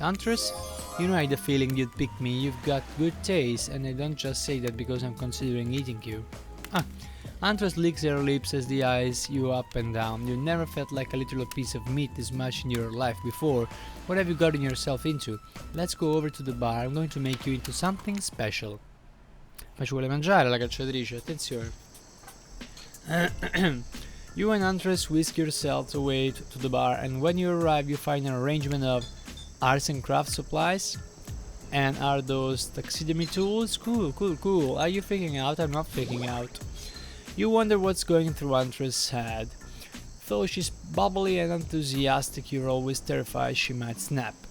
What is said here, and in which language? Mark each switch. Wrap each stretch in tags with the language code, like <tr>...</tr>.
<en>Antres, you know I had a feeling you'd pick me. You've got good taste, and I don't just say that because I'm considering eating you. Antres licks her lips as the eyes you up and down. You never felt like a little piece of meat this much in your life before. What have you gotten yourself into? Let's go over to the bar. I'm going to make you into something special.</en> <it>Ma ci vuole mangiare la cacciatrice, attenzione.</it> <en>You and Antres whisk yourselves away to the bar, and when you arrive you find an arrangement of arts and craft supplies. And are those taxidermy tools? Cool. Are you freaking out? I'm not freaking out. You wonder what's going through Antres' head. Though she's bubbly and enthusiastic, you're always terrified she might snap.</en>